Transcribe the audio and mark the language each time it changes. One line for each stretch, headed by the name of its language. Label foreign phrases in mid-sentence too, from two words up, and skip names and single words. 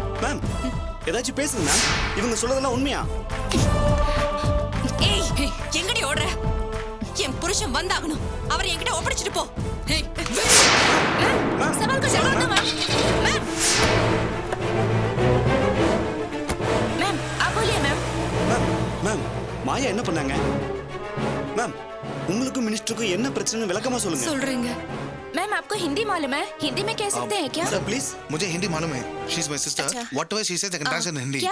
Tamil: மேம் ஏதாச்சும் பேசுங்க மேம். இவங்க சொல்றதெல்லாம் உண்மையா? ஏய் எங்கடி ஓடுற? என் புருஷன் வந்தாகணும். அவரை என்கிட்ட ஒப்படைச்சிட்டு போ. ஏய் மேம்
Hindi: சவால் को जवाब दो मैम. मैम आप बोलिए मैम.
Tamil: மேம் மேம் மாயா என்ன பண்ணாங்க? மேம் உங்களுக்கும் மினிஸ்டருக்கும் என்ன பிரச்சனை விளக்கமா சொல்லுங்க. சொல்றீங்க.
Hindi: मैम आपको हिंदी मालूम है? हिंदी में कह सकते हैं क्या?
English: Sir please.
Hindi: मुझे हिंदी मालूम है.
English: She is my sister. Whatever she says I can translate in Hindi.